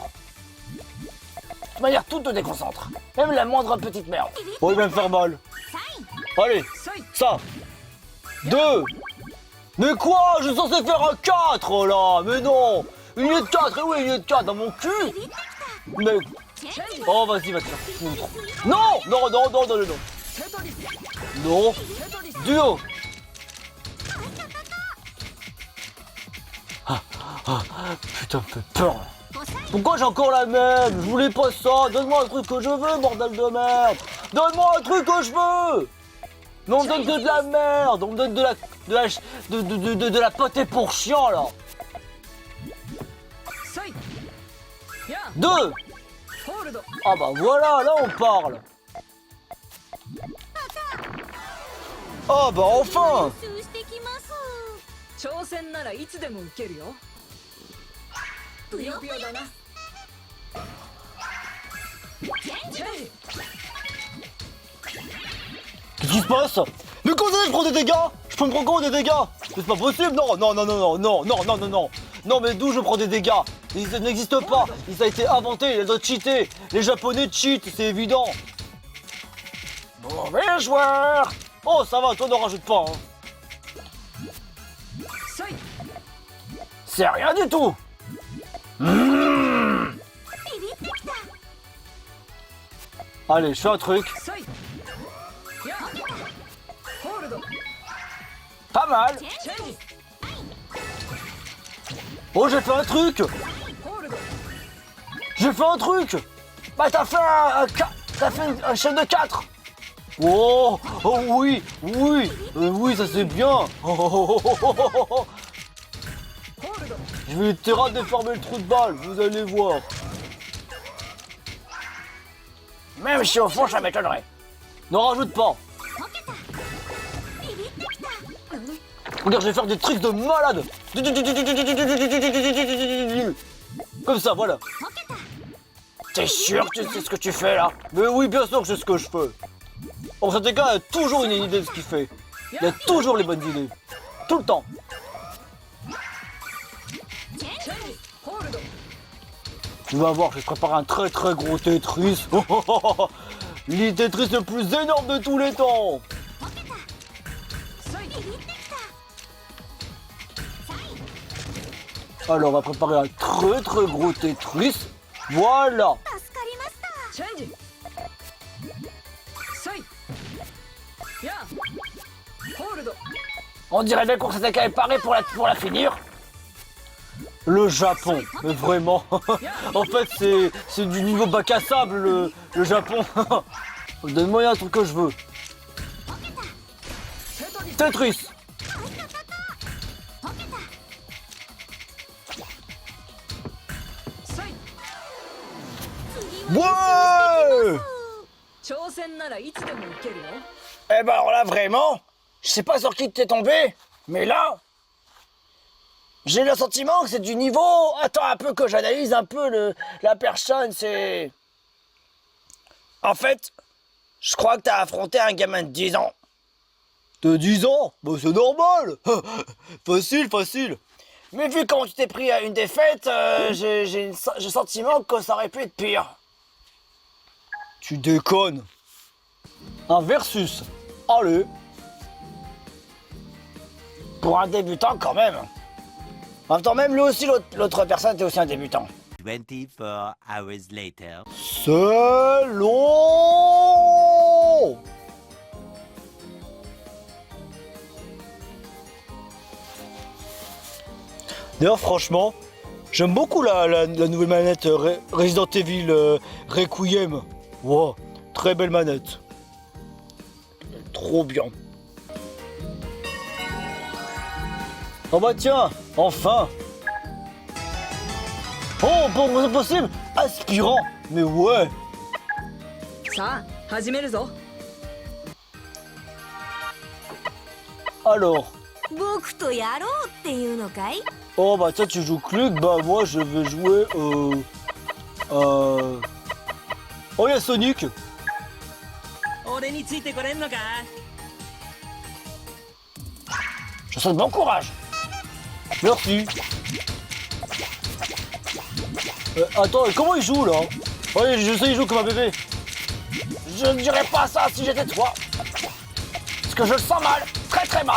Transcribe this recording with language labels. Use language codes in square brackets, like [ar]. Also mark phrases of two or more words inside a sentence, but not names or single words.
[fr] De toute manière, tout te déconcentre. Même la moindre petite merde. Oh il va me faire mal. Allez, [ja] サイ [fr] ça. 2. Mais quoi? Je suis censé faire un 4 là. Mais non. Une ligne de 4, et oui, une ligne de 4 dans mon cul. Mais... Oh vas-y, va te faire foutre. Non, non, non, non, non, non, non. テトリス Non. テトリス Duo. Putain, me fait peur là. Pourquoi j'ai encore la même? Je voulais pas ça. Donne-moi un truc que je veux, bordel de merde. Donne-moi un truc que je veux. Mais on me donne que de la merde. On me donne de la potée pour chien là. [ja] サイや [fr] 2. [ja] ホールド [fr] Ah bah voilà, là on parle. Ah bah enfin. [ja] 挑戦ならいつでも受けるよぷよぷよだなチェンジ [fr] Qu'est-ce qui se passe? Mais comment ça je prends des dégâts? Je peux me prendre comment des dégâts? C'est pas possible, non, non, non, non, non, non, non, non, non, non. Non mais d'où je prends des dégâts? Ils n'existent pas, ils ont été inventés, ils doivent cheater. Les japonais cheat, c'est évident. Mauvais joueur. Oh ça va, toi n'en rajoute pas hein. [ja] サイ [fr] C'est rien du tout. Allez, je fais un truc. [ja] サイやホールド [fr] Pas mal. [ja] チェンジ [fr] Oh j'ai fait un truc. [ja] ホールド [fr] J'ai fait un truc. Bah t'as fait t'as fait un chef de 4. Oh, oh oui, oui, oui ça c'est bien. Oh, oh, oh, oh, oh, oh, oh. [ja] ホールド [fr] Je vais littéralement déformer le trou de balle, vous allez voir. Même si au fond ça m'étonnerait. N'en rajoute pas. Regarde, je vais faire des trucs de malade. Comme ça, voilà. T'es sûr que tu sais ce que tu fais là? Mais oui, bien sûr que je sais ce que je fais. En fait, gars a toujours une idée de ce qu'il fait. Il a toujours les bonnes idées. Tout le temps. [ja] チェンジホールド [fr] Tu vas voir, je vais te préparer un très très gros Tetris. Le Tetris le plus énorme de tous les temps. [ja] サイ [fr] Alors, on va préparer un très très gros Tetris. Voilà. [ja] チェンジサイやホールド [fr] On dirait bien qu'on s'était préparé pour la finir. Le Japon, mais vraiment. En fait, c'est du niveau bac à sable, le Japon. Donne-moi un truc que je veux. テトリス Tetris. Ouais. [ja] 挑戦ならいつでも受けるよ [fr] Eh ben alors là vraiment, je sais pas sur qui t'es tombé, mais là, J'ai le sentiment que c'est du niveau... Attends un peu que j'analyse un peu la personne, c'est... En fait, je crois que t'as affronté un gamin de 10 ans. De 10 ans? Bah c'est normal. Facile, facile. Mais vu comment tu t'es pris à une défaite, j'ai le sentiment que ça aurait pu être pire. Tu déconnes. Un versus. Allez. Pour un débutant quand même. En même temps, même lui aussi, l'autre personne était aussi un débutant. [en] 24 hours later. [fr] C'est long. D'ailleurs, franchement, j'aime beaucoup la nouvelle manette Resident Evil Requiem. Wow, très belle manette. Trop bien. Oh bah tiens, enfin. Oh, bon, c'est possible. Aspirant, mais ouais. [ja] さあ始めるぞ [fr] Alors, [ja] 僕とやろうっていうのかい？ [fr] oh bah tiens, tu joues Cluck, bah moi je vais jouer Oh, il y a Sonic. [ja] 俺についてこれんのか [fr] Je souhaite bon courage. Merci. Attends, comment il joue là? Ouais, je sais, il joue comme un bébé. Je ne dirais pas ça si j'étais toi. Parce que je le sens mal, très très mal.